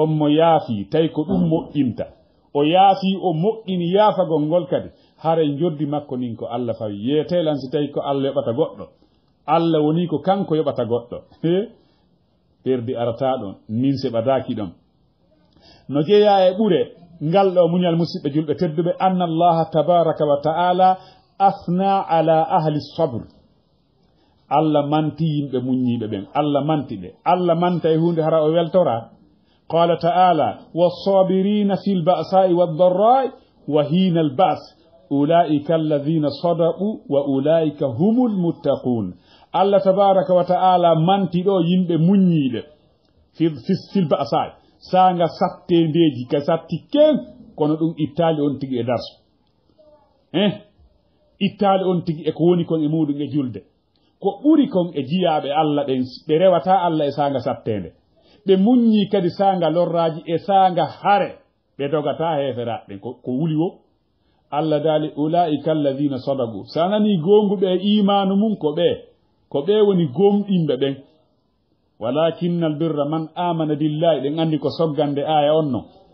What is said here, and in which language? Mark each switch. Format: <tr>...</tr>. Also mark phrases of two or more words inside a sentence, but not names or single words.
<ff>mo yaafi tawi ko ɗum moƴƴinta o yaafi o moƴƴini yaafagol ngol kadi hare joddi makko nin ko Allah fawi yeetelan si tawi ko Allah yoɓata goɗɗo Allah woni ko kanko yoɓata goɗɗo perdi arata ɗon min seɓadaki ɗon no jeeya e ɓure ngal ɗo muñal musidɓe julɓe</ff> <ar>tedduɓe أن الله تبارك وتعالى أثنى على أهل الصبر</ar> <ff>Allah manti yimɓe muññiɓe ɓen Allah manti ɓe Allah manta e hunde hara o weltora</ff> <ar>قال تعالى والصابرين في البأساء والضراء وحين البأس أولئك الذين صدقوا وأولئك هم المتقون</ar> <ff>Allah</ff> <ar>تبارك وتعالى</ar> <ff>manti ɗo yimɓe muññiɓe</ff> <ar>في البأساء</ar> <ff>sanga sattendeji ka satti ken kono ɗum ittali on tigi e darsu ittali on tigi e ko woni kon e muɗum e julde ko ɓuri kon e jiyaɓe Allah ɗen ɓe rewata Allah e sanga sattende ɓe muññi kadi sanga lorraji e sanga hare ɓe dogata heferaɓe ko wuli wo Allah dali</ff> <ar>أولئك الذين صدقوا</ar> <ff>sanani gonguɓe imanu mum ko ɓe woni gomɗinɓe ɓen</ff> <ar>ولكن البر من آمن بالله</ar> <ff>ɗen andi ko soggande aya on non</ff>